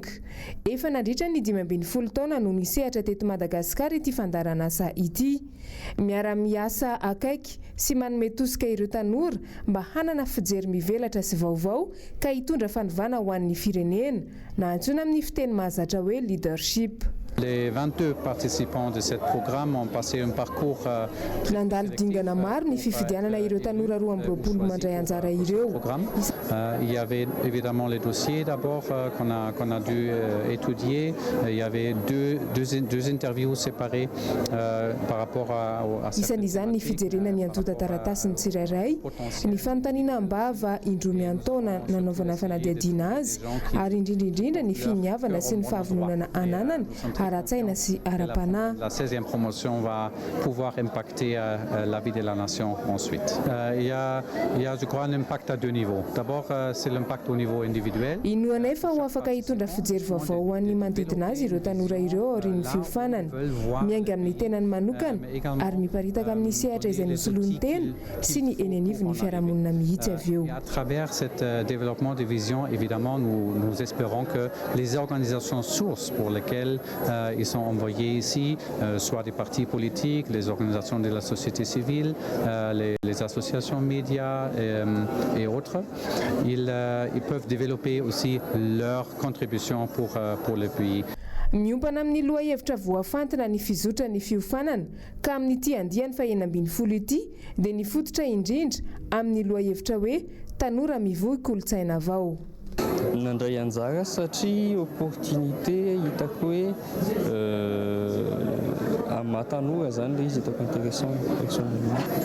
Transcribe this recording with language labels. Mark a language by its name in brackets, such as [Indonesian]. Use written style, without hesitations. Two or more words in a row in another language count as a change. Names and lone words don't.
[Malagasy] Efa nandritra ny 15 taona no nisehatra teto Madagasikara ity fandaharan'asa ity. Miara miasa akaiky sy manome tosika ireo tanora mba hanana fijery mivelatra sy vaovao ka hitondra fanovana ho an'ny firenena na antsoina amin'ny fiteny mahazatra hoe leadership. [French] Les 22 participants de ce programme ont passé un parcours [Malagasy] nandalo dingana maro ny fifidianana ireo tanora 12 mandray anjara ireo. [French] Il y avait évidemment les dossiers d'abord qu'on a dû étudier. Il y avait deux interviews séparées par rapport à [Malagasy] isan'izany ny fijerena ny antota taratasy ny tsirairay, ny fanontaniana ambava indromy antona nanaovana fanadihadiana azy ary indrindra ny finiavana sy ny fahavononana ananana aratsaina sy ara-panahy. [French] La 16e promotion va pouvoir impacter la vie de la nation ensuite. Il y a je crois un impact à deux niveaux. D'abord c'est l'impact au niveau individuel. [Malagasy] Ino anefa ho afaka hitondra fijery vaovao ho an'ny manodidina azy ireo tanora ireo aorian'ny fiofanana, miainga amin'ny tenany manokana ary miparitaka amin'ny sehatra izay nosoloany tena sy ny eny anivon'ny fiarahamonina mihitsy avy eo. [French] À travers cet développement de vision, évidemment, nous espérons que les organisations sources pour lesquelles ils sont envoyés ici, soit des partis politiques, les organisations de la société civile, les associations médias et autres, ils peuvent développer aussi leur contribution pour le pays. [Malagasy] Miompana amin'ny lohahevitra voafantina ny fizotra ny fiofanana ka amin'ity andiany fa 12 ity dia nifototra indrindra amin'ny lohahevitra hoe tanora mivoy kolontsaina vao. Nandray anjara satria opportunité hitako hoe amatanora zany le izy hitako [French] intéressant personnellement.